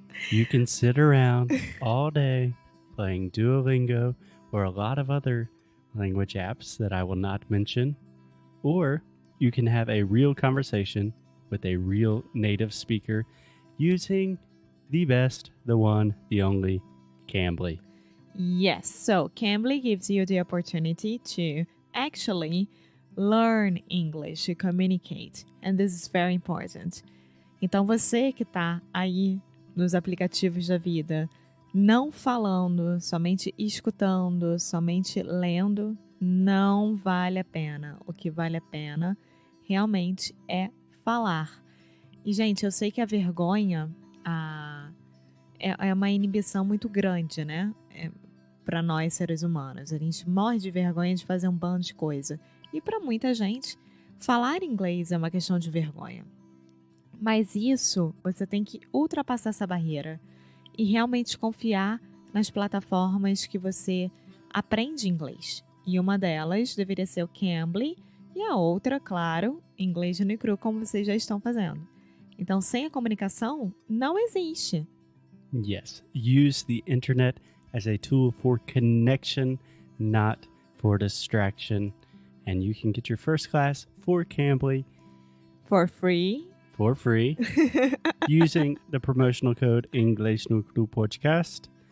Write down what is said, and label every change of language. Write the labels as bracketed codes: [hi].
[en] You can sit around all day playing Duolingo or a lot of other language apps that I will not mention, or you can have a real conversation with a real native speaker using the best, the one, the only, Cambly. Yes, so Cambly gives you the opportunity to actually learn English, to communicate. And this is very important. [pt] Então você que está aí nos aplicativos da vida, não falando, somente escutando, somente lendo, não vale a pena. O que vale a pena realmente é falar. E, gente, eu sei que a vergonha é uma inibição muito grande, né? Para nós, seres humanos. A gente morre de vergonha de fazer um bando de coisa. E para muita gente, falar inglês é uma questão de vergonha. Mas isso, você tem que ultrapassar essa barreira e realmente confiar nas plataformas que você aprende inglês. E uma delas deveria ser o Cambly e a outra, claro, Inglês no Cru, como vocês já estão fazendo. Então, sem a comunicação, não existe. [en] Yes, use the internet as a tool for connection, not for distraction. And you can get your first class for Cambly For free. for free using the promotional code Inglês no Cru Podcast.